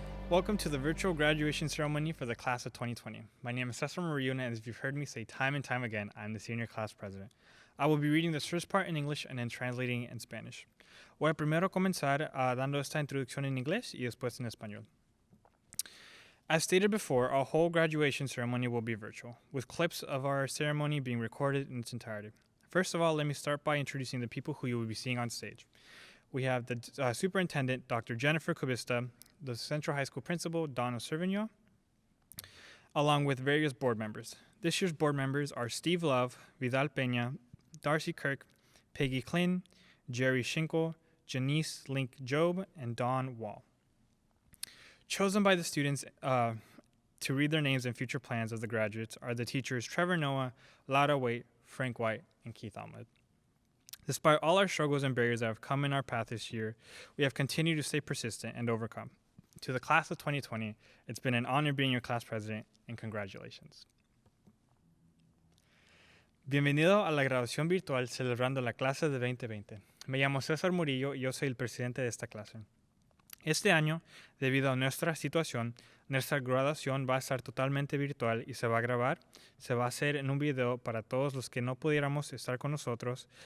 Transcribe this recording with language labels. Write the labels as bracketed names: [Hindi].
[English] Welcome to the virtual graduation ceremony for the class of 2020. My name is Cesar Mariuna, and as you've heard me say time and time again, I'm the senior class president. I will be reading this first part in English and then translating in Spanish. [Spanish] Voy a primero comenzar dando esta introducción en inglés y después en español. [English] As stated before, our whole graduation ceremony will be virtual, with clips of our ceremony being recorded in its entirety. First of all, let me start by introducing the people who you will be seeing on stage. We have the superintendent, Dr. Jennifer Kubista, the Central High School principal, Donna Servigno, along with various board members. This year's board members are Steve Love, Vidal Peña, Darcy Kirk, Peggy Klin, Jerry Schinkel, Janice Link Job, and Dawn Wall. Chosen by the students to read their names and future plans of the graduates are the teachers Trevor Noah, Lara Waite, Frank White, and Keith Ahmed. Despite all our struggles and barriers that have come in our path this year, we have continued to stay persistent and overcome. To the class of 2020, it's been an honor being your class president, and congratulations. [Spanish] Bienvenido a la graduación virtual celebrando la clase de 2020. Me llamo César Murillo y yo soy el presidente de esta clase. Este año, debido a nuestra situación, nuestra graduación va a estar totalmente virtual y se va a grabar. Se va a hacer en un video para todos los que no pudiéramos estar con nosotros.